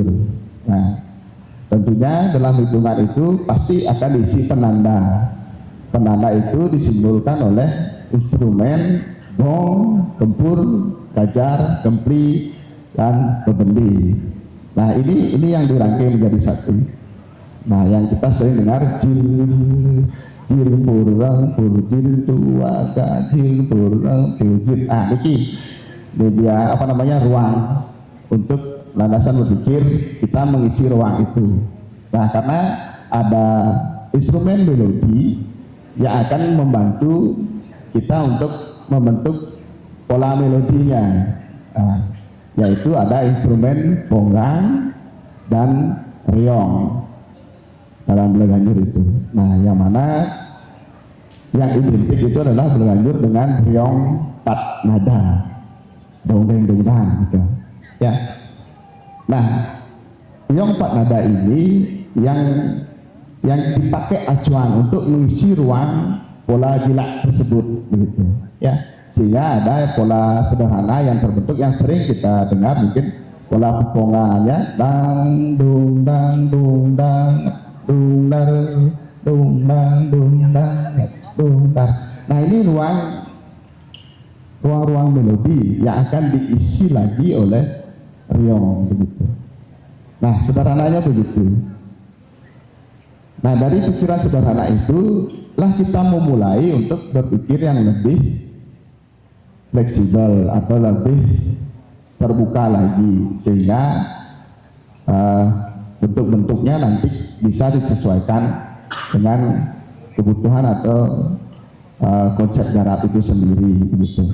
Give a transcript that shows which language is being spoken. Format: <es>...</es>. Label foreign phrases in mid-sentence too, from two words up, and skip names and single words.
<id>Nah, tentunya dalam hitungan itu pasti akan diisi penanda. Penanda itu disimbolkan oleh instrumen gong, kempur, kajar, kempli, dan bebendi. Nah, ini yang dirangkai menjadi satu. Nah, yang kita sering dengar jil purang purjil tua gajil purang purjil. Ini dia ruang untuk landasan berpikir kita mengisi ruang itu. Nah, karena ada instrumen melodi yang akan membantu kita untuk membentuk pola melodinya, yaitu ada instrumen ponggang dan riong dalam Belaganjur itu. Nah, yang mana yang identik itu adalah Belaganjur dengan riong 4 nada, dong-deng-dong-dang gitu ya. Nah, riong 4 nada ini yang dipakai acuan untuk mengisi ruang pola gila tersebut begitu ya, sehingga ada pola sederhana yang terbentuk yang sering kita dengar, mungkin pola pepongannya dang dung dang dung dang dung dar dung dang dung dang dung dar. Nah, ini ruang melodi yang akan diisi lagi oleh riong begitu. Nah, sederhananya begitu. Nah, dari pikiran sederhana itu lah kita memulai untuk berpikir yang lebih fleksibel atau lebih terbuka lagi, sehingga bentuk-bentuknya nanti bisa disesuaikan dengan kebutuhan atau konsep garap itu sendiri gitu.</id>